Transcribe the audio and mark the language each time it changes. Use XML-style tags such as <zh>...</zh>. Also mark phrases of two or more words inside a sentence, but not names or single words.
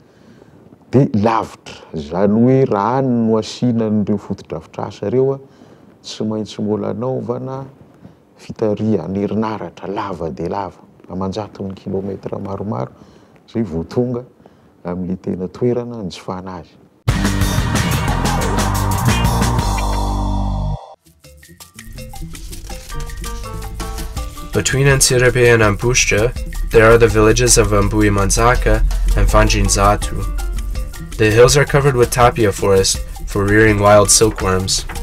<mg>De lavitra zany hoe raha any no asina n'ireo fotodrafitrasa reo tsy maintsy mbola anaovana fitariana herinaratra lava de lava amanjaton'ny kilomètre maromaro zay vao tonga amin'le tena toerana hanjifana azy.</mg> <en>Between Antsirabe and Ambushja, there are the villages of Ambohimanjaka and Fanjinzatu. The hills are covered with tapia forest for rearing wild silkworms.</en>